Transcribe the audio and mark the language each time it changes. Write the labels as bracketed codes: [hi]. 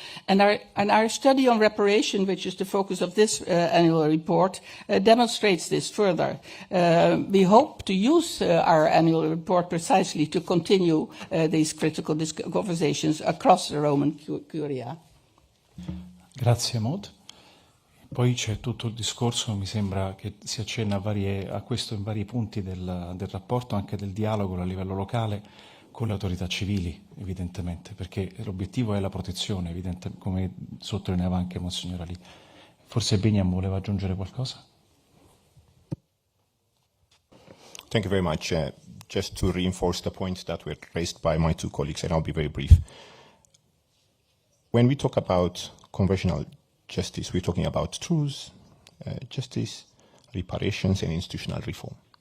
[en] And our study on reparation, which is the focus of this annual report, demonstrates this further. We hope to use our annual report precisely to continue these critical conversations across the Roman Curia. [it] Grazie, Maud. Poi c'è tutto il discorso, mi sembra che si accenna a questo in vari punti del rapporto, anche del dialogo a livello locale, con le autorità civili, evidentemente, perché l'obiettivo è la protezione, come sottolineava anche Monsignor Ali. Forse Beniam voleva aggiungere qualcosa? [en] Thank you very much. Just to reinforce the points that were raised by my two colleagues, and I'll be very brief. When we talk about conversional justice, we're talking about truth, justice, reparations, and institutional reform.